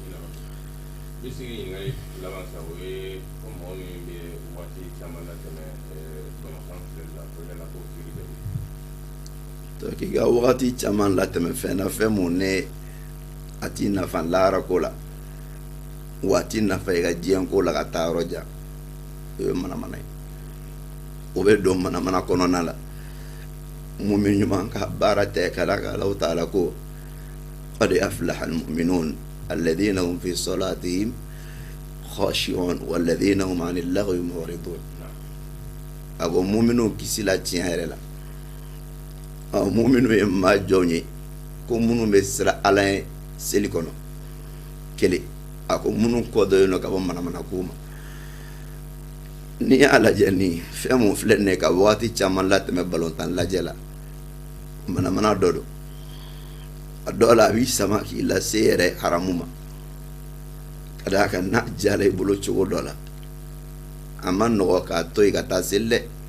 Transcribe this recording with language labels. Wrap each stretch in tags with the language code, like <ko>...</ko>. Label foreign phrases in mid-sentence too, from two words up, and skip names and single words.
<bm>k'i ka wagati caman latɛmɛ fɛn na fɛn mun ne a t'i nafa lahara ko la wa a t'i nafa i ka diɲɛ ko la ka taa yɔrɔ jan o ye manamana ye o bɛ don manamana kɔnɔna la mumin ɲuman ka baara tɛ ka da kan</bm> <ar>الله تعالى</ar> <bm>ko</bm> <ar>قد أفلح المؤمنون الذين هم في صلاتهم خاشعون والذين هم عن اللغو معرضون</ar> <bm>a ko muminun kisi la tiɲɛ yɛrɛ la muminun ye maa jɔnw ye ko minnu bɛ sira Ala ye seli kɔnɔ kelen a ko minnu kɔdɔlen don ka bɔ manamana ko ma ni y'a lajɛ ni fɛn mun filɛ nin ye ka wagati caman latɛmɛ balontan lajɛ la manamana dɔ don a dɔw la a b'i sama k'i lase yɛrɛ haramu ma ka d'a kan n'a diyara i bolo cogo dɔ la a ma nɔgɔ k'a to yen ka taa seli dɛ</bm>